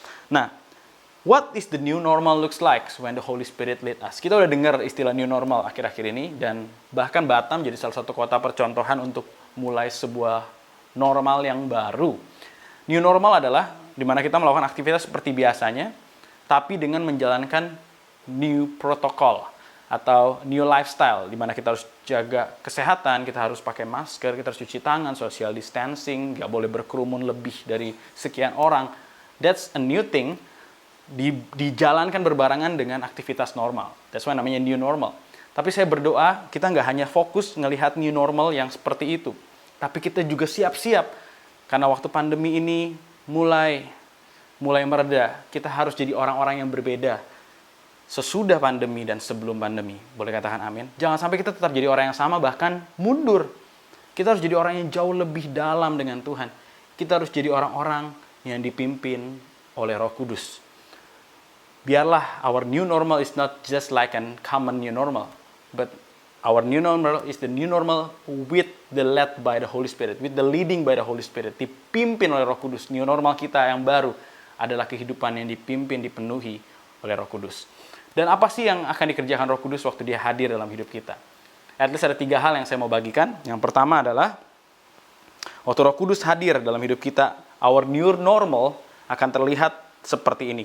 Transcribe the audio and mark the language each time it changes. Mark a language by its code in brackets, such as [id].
[en] Nah, what is the new normal looks like when the Holy Spirit lead us? [id] Kita udah dengar istilah new normal akhir-akhir ini, dan bahkan Batam jadi salah satu kota percontohan untuk mulai sebuah normal yang baru. New normal adalah di mana kita melakukan aktivitas seperti biasanya, tapi dengan menjalankan new protocol atau new lifestyle, di mana kita harus jaga kesehatan, kita harus pakai masker, kita harus cuci tangan, social distancing, nggak boleh berkerumun lebih dari sekian orang. [en] That's a new thing, [id] dijalankan berbarengan dengan aktivitas normal. [en] That's why namanya new normal. [id] Tapi saya berdoa, kita nggak hanya fokus ngelihat new normal yang seperti itu, tapi kita juga siap-siap, karena waktu pandemi ini mulai mereda, kita harus jadi orang-orang yang berbeda sesudah pandemi dan sebelum pandemi. Boleh katakan amin? Jangan sampai kita tetap jadi orang yang sama, bahkan mundur. Kita harus jadi orang yang jauh lebih dalam dengan Tuhan. Kita harus jadi orang-orang yang dipimpin oleh Roh Kudus. [en] Biarlah our new normal is not just like a common new normal, but our new normal is the new normal with the led by the Holy Spirit, with the leading by the Holy Spirit, [id] dipimpin oleh Roh Kudus. New normal kita yang baru adalah kehidupan yang dipimpin, dipenuhi oleh Roh Kudus. Dan apa sih yang akan dikerjakan Roh Kudus waktu dia hadir dalam hidup kita? At least ada 3 hal yang saya mau bagikan. Yang pertama adalah, waktu Roh Kudus hadir dalam hidup kita, our new normal akan terlihat seperti ini.